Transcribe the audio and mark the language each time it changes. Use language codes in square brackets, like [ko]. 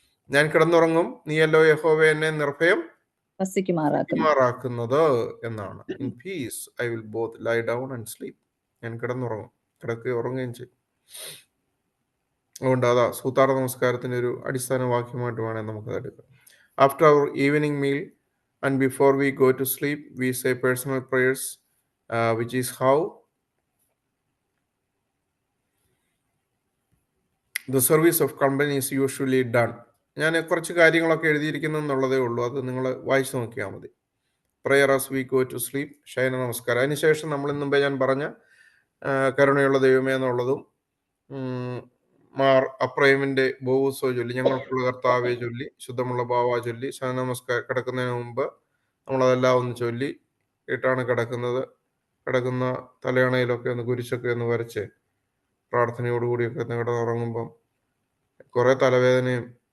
[ml] ഞാൻ കിടന്നുറങ്ങും, നീയല്ലോ യഹോവേ എന്നെ നിർഭയം വസിക്കുമാറാക്കുന്നത് എന്നാണ്. [en] In peace I will both lie down and sleep. [ml] ഞാൻ കിടന്നുറങ്ങും, കിടക്കുകയും ഉറങ്ങുകയും ചെയ്യും. അതുകൊണ്ട് അതാ സൂത്താറ നമസ്കാരത്തിൻ്റെ ഒരു അടിസ്ഥാന വാക്യമായിട്ട് വേണേൽ നമുക്കത് എടുക്കാം. [en] After our evening meal and before we go to sleep, we say personal prayers, which is how the service of company is usually done. [ml] ഞാൻ കുറച്ച് കാര്യങ്ങളൊക്കെ എഴുതിയിരിക്കുന്നു എന്നുള്ളതേ ഉള്ളൂ, അത് നിങ്ങൾ വായിച്ചു നോക്കിയാൽ മതി. [en] Prayer as we go to sleep, [ml] ശയന നമസ്കാരം. അതിനുശേഷം നമ്മൾ മുമ്പേ ഞാൻ പറഞ്ഞ കരുണയുള്ള ദൈവമേ എന്നുള്ളതും മാർ അപ്രൈമിന്റെ ബോവൂസോ ചൊല്ലി, ഞങ്ങൾക്കുള്ള കർത്താവെ ചൊല്ലി, ശുദ്ധമുള്ള ബാവ ചൊല്ലി, ശയന നമസ്കാരം കിടക്കുന്നതിന് മുമ്പ് നമ്മളതെല്ലാം ഒന്ന് ചൊല്ലി ഇട്ടാണ് കിടക്കുന്ന തലയണയിലൊക്കെ ഒന്ന് കുരിശൊക്കെ ഒന്ന് വരച്ച് പ്രാർത്ഥനയോടുകൂടിയൊക്കെ കിടന്നുറങ്ങുമ്പം കുറേ തലവേദനയും